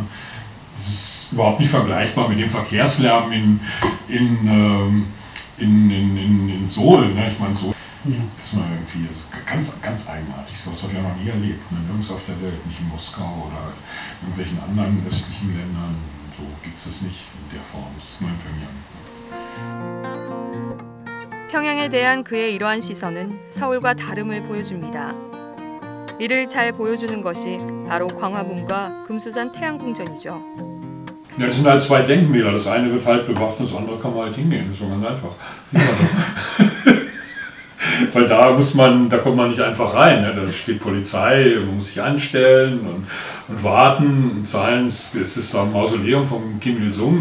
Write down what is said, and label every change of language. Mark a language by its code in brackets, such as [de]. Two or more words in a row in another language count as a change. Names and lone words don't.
[de] Das ist überhaupt nicht vergleichbar mit dem Verkehrslärm in Seoul. Ne? Ich meine, so, das ist mal irgendwie ganz eigenartig. So was habe ich ja noch nie erlebt. Ne? Nirgends auf der Welt, nicht in Moskau oder in irgendwelchen anderen östlichen Ländern. So gibt es das nicht in der Form. Das ist nur in Pyongyang. [ko] 평양에 대한 그의 이러한 시선은 서울과 다름을 보여줍니다. 이를 잘 보여주는 것이 바로 광화문과 금수산 태양궁전이죠. [de] Ja, das sind halt zwei Denkmäler. Das eine wird halt bewacht und das andere kann man halt hingehen. Das ist so ganz einfach. Weil da kommt man nicht einfach rein. Ne? Da steht Polizei, man muss sich anstellen und warten und zahlen. Es ist ein Mausoleum von Kim Il-sung.